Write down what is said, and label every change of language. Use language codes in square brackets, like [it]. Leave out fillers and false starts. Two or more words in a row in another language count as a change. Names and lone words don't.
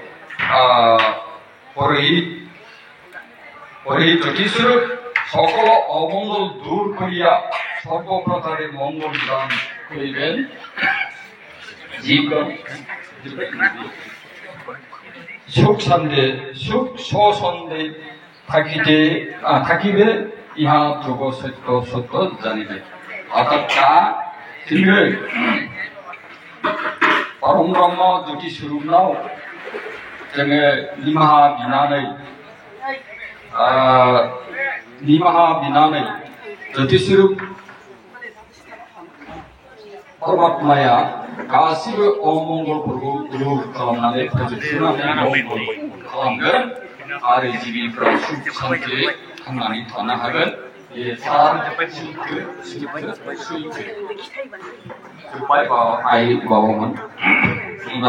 [bn] পরহিত জ্যোতিস্বরূপ সকল অমঙ্গল দূর করিয়া সর্বপ্রকারে মঙ্গল দান করিবেন জীবন সুখ স্বচ্ছন্দে থাকিবে ইহা ধ্রুব সত্য সত্য জানিবে অর্থাৎ তা [brx] जोङो परम ब्रह्म ज्योति स्वरूपनाव जोङो निमाहा बिनानै ज्योति स्वरूप परमात्माया गासिबो अमंगलफोरखौ दूर खालामनानै फोजोबस्रांनानै खालामगोन आरो जिबिफ्रा सुख शान्ति थांनानै थानो हागोन बे थार सैथो जोब्बाय आइ बाबामोन